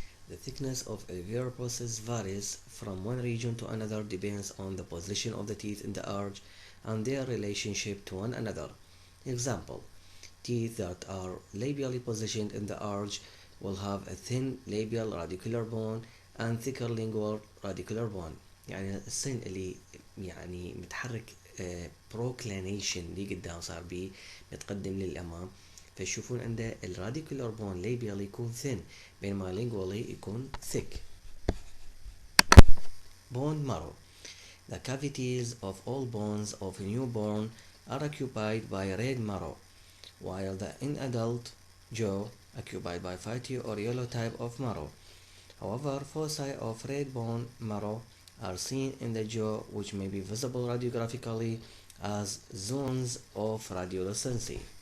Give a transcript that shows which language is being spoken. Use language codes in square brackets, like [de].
[en] The thickness of alveolar process varies from one region to another depends on the position of the teeth in the arch and their relationship to one another. Example: teeth that are labially positioned in the arch will have a thin labial radicular bone and thicker lingual radicular bone. [ar] يعني السن اللي يعني متحرك proclination اللي قدام صار بيه متقدم للأمام، فيشوفون عنده الراديكولار بون labial يكون thin بينما lingually يكون thick. [en] Bone marrow. The cavities of all bones of a newborn are occupied by red marrow, while the in-adult jaw occupied by fatty or yellow type of marrow. However, foci of red bone marrow are seen in the jaw, which may be visible radiographically as zones of radiolucency.